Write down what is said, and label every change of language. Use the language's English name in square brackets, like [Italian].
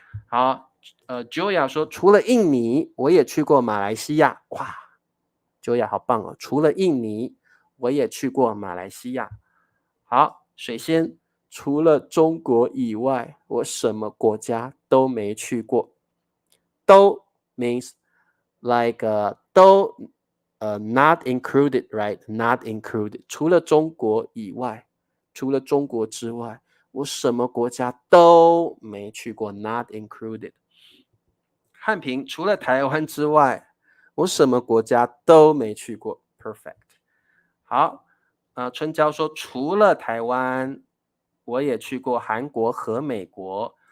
[Chinese] 好，Joya 说除了印尼，我也去过马来西亚，哇，Joya 好棒哦，除了印尼，我也去过马来西亚。好，水仙，除了中国以外，我什么国家都没去过。 [English] 都 means like 都not included, right? Not included. [Chinese] 除了中国以外，除了中国之外，我什么国家都没去过。 [English] Not included. [Chinese] 汉平，除了台湾之外，我什么国家都没去过。 [English] Perfect. [Chinese] 好，春娇说除了台湾，我也去过韩国和美国。